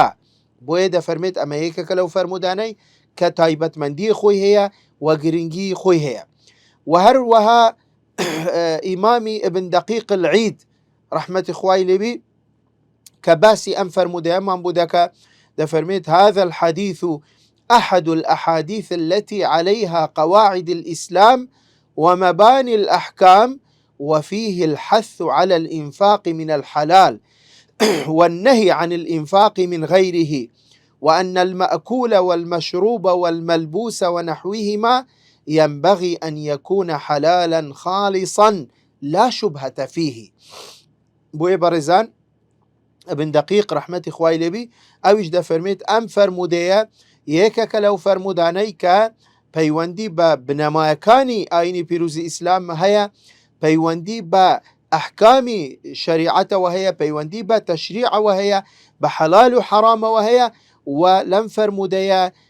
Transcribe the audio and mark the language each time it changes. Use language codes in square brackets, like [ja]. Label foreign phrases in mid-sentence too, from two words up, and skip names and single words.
[ckb] بۆیە دەفەرمێت ئەمە یەکێکە لەو فەرمودانەی کە تایبەتمەندی خۆی هەیە و گرنگی خۆی هەیە. و هەروەها ئیمامی ئبن دەقیق العید ڕەحمەتی خوای لێبی کە باسی ئەم فەرمودەیەمان بوو دەکات، دەفەرمێت: [ar] هذا الحديث أحد الأحاديث التي عليها قواعد الإسلام ومباني الأحكام، وفيه الحث على الإنفاق من الحلال والنهي عن الإنفاق من غيره، وأن المأكول والمشروب والملبوس ونحوهما ينبغي أن يكون حلالا خالصا لا شبهة فيه. [ckb] بۆیە بەڕێزان، ابن دقیق ڕەحمەتی خوای لێبی ئەویش دەفەرمێت ئەم فەرمودەیە یەکێکە لەو فەرمودانەی کە پەیوەندی بە بنەمایەکانی ئاینی پیرۆزی ئیسلام هەیە، پەیوەندی بە ئەحکامی شەریعەتەوە هەیە، پەیوەندی بە تەشریعەوە هەیە، بە حەلال و حەرامەوە هەیە، و لەم فەرمودەیە